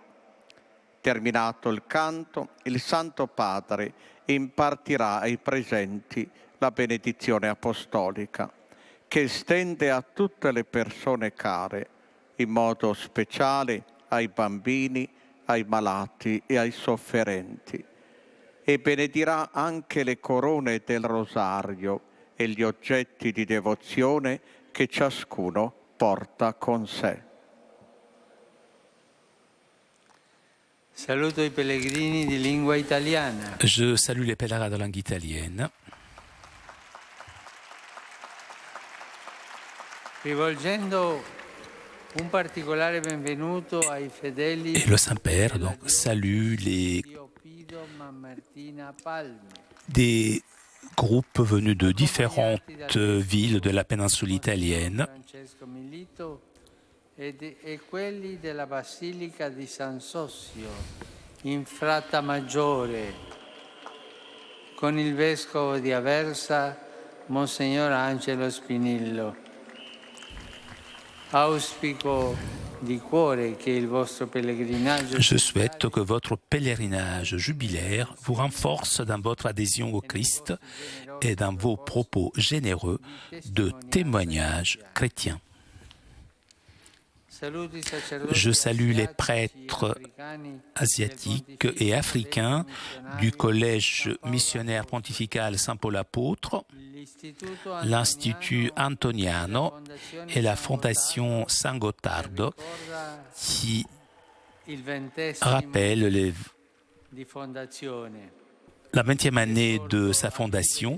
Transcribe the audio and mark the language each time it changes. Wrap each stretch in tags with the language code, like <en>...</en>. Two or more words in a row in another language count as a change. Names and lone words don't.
<it>Terminato il canto, il Santo Padre impartirà ai presenti la benedizione apostolica, che estende a tutte le persone care, in modo speciale ai bambini, ai malati e ai sofferenti, e benedirà anche le corone del rosario e gli oggetti di devozione che ciascuno porta con sé. Saluto i pellegrini di lingua italiana.</it> <fr>Je salue les pèlerins de langue italienne.</fr> <it>Rivolgendo un particolare benvenuto ai fedeli</it> <fr>Et le Saint-Père donc salue les des groupes venus de différentes villes de la péninsule italienne</fr> <it>Francesco Milito e quelli della Basilica di San Sossio in Frattamaggiore con il vescovo di Aversa Monsignor Angelo Spinillo. Auspico di cuore che il vostro pellegrinaggio</it> <fr>Je souhaite que votre pèlerinage jubilaire vous renforce dans votre adhésion au Christ et dans vos propos généreux de témoignage chrétien. Je salue les prêtres asiatiques et africains du Collège missionnaire pontifical Saint-Paul apôtre, l'Institut Antoniano et la Fondation San Gottardo qui rappellent la 20e année de sa fondation.</fr>